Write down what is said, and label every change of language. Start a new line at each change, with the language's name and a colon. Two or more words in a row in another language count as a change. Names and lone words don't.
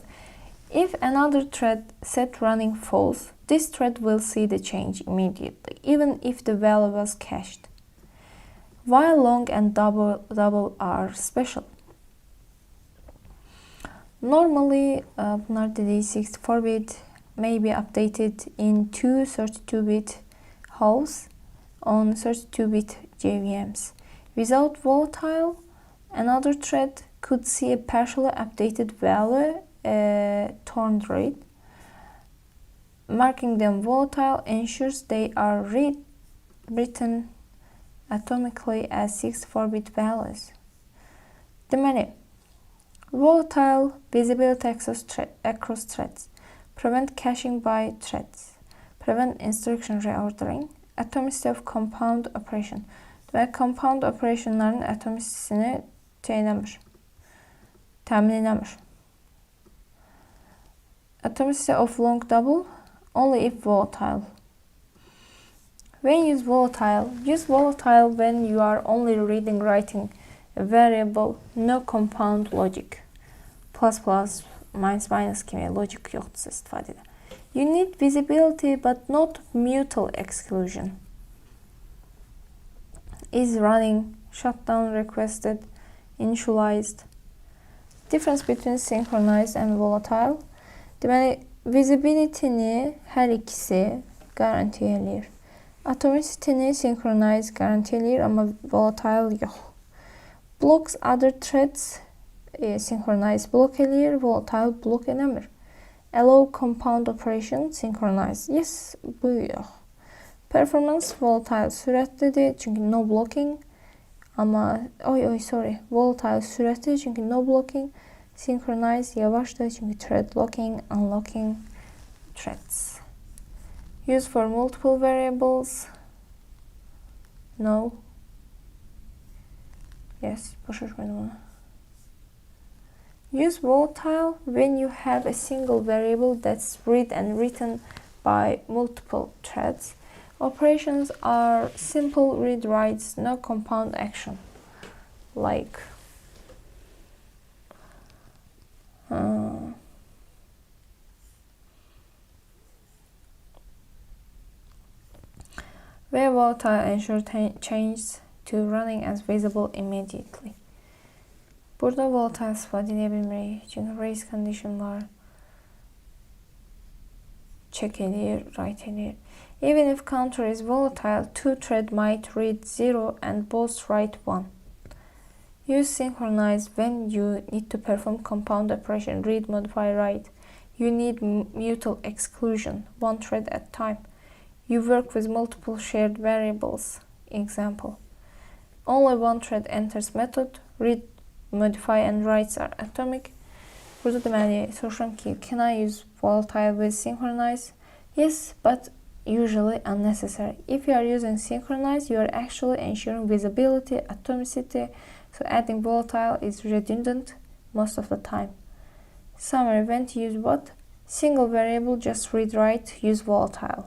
English: If another thread set running false, this thread will see the change immediately, even if the value was cached. While long and double are special. Normally,
Azerbaijani: bunlar dediği
English: 64-bit may be updated in two 32-bit halves on 32-bit JVMs. Without volatile, another thread could see a partially updated value, torn read. Marking them volatile ensures they are written atomically as 64-bit values. Deməli, volatile visibility across threads, prevent caching by threads, prevent instruction reordering, atomicity of compound operation.
Azerbaijani: Deməli, compound operationların atomicisini təmin eləmir.
English: Atomicity of long double only if volatile. When use volatile when you are only reading writing a variable, no compound logic. Plus plus, minus minus
Azerbaijani: kimi logic yoxdursa istifadədə.
English: You need visibility but not mutual exclusion. Is running, shutdown requested, initialized. Difference between synchronized and volatile.
Azerbaijani: Deməli, visibility-ni hər ikisi garanti eləyir. Atomicity-ni synchronized garanti eləyir, amma volatile yox.
English: Blocks other threads
Azerbaijani: synchronized block eləyir, volatile block eləmir.
English: Allow compound operation synchronized. Yes,
Azerbaijani: bu yox. Performance volatile sürətlidir, çünki
English: no blocking.
Azerbaijani: Amma, volatile sürətlidir, çünki
English: no blocking.
Azerbaijani: Synchronize yavaşdır çünkü
English: thread locking, unlocking threads. Use for multiple variables. No. Yes,
Azerbaijani: boşa koydum onu.
English: Use volatile when you have a single variable that's read and written by multiple threads. Operations are simple read-writes, no compound action. Like where volatile ensure change to running as visible immediately.
Azerbaijani: Burada volatile istifadə edə bilmirik. Çünki race condition var. Check eləyir, write eləyir.
English: Even if counter is volatile, two thread might read 0 and both write 1. Use synchronize when you need to perform compound operation, read, modify, write. You need mutual exclusion, one thread at a time. You work with multiple shared variables. Example. Only one thread enters method, read, modify and writes are atomic.
Azerbaijani: Burada deməli soruşuram ki,
English: can I use volatile with synchronize? Yes, but usually unnecessary. If you are using synchronize, you are actually ensuring visibility, atomicity, so adding volatile is redundant most of the time. Summary, when to use what? Single variable, just read, write, use volatile.